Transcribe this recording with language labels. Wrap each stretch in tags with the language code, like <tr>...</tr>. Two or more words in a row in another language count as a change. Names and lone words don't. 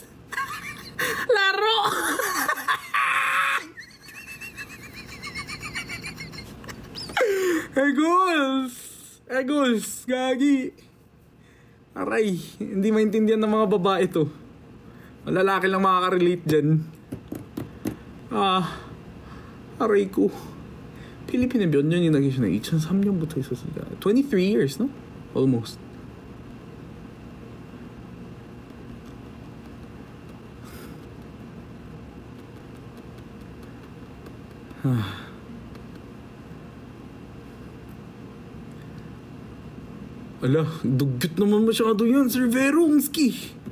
<tl>Laro! Eagles! Gagi! Aray, hindi maintindihan ng mga babae to. Lalaki lang makaka-relate dyan. Aray ko.</tl> <ko>필리핀에 몇 년이나 계시나요? 2003년부터 있었으니까</ko> <en>23 years, no? Almost.</en> <tl>Ala, dugyot naman masyado yan, Sir Verongski.</tl>